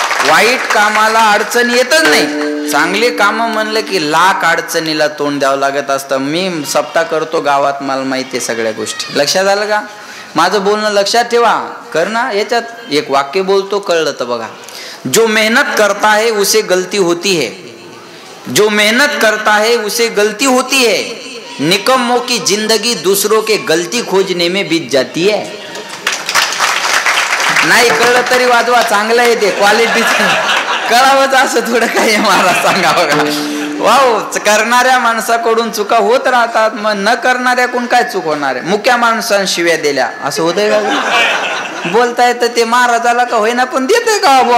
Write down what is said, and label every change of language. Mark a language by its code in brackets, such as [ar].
[mr] वाईट कामाला अडचण येतच नाही. चांगले काम म्हणलं की लाख अडचणीला तोंड द्यावं लागत असतं. मी सप्ताह करतो गावात, मला माहिती आहे सगळ्या गोष्टी. लक्षात आलं का? माझं बोलणं लक्षात ठेवा. कर ना. याच्यात एक वाक्य बोलतो, कळलं तर बघा. [hi] जो मेहनत करता है उसे गलती होती है, जो मेहनत करता है उसे गलती होती है, निकम्मों की जिंदगी दूसरों के गलती खोजने में बीत जाती है. [mr] नाही कळलं तरी वाजवा, चांगलं आहे ते, क्वालिटी कळावंच असं थोडं काही महाराज सांगा बघा. वाव, करणाऱ्या माणसाकडून चुका होत राहतात, मग न करणाऱ्याकडून काय चूक होणार आहे? मुक्या माणसांना शिव्या दिल्या असं होतंय का? बोलता येतं ते महाराजाला का होईना पण देते का?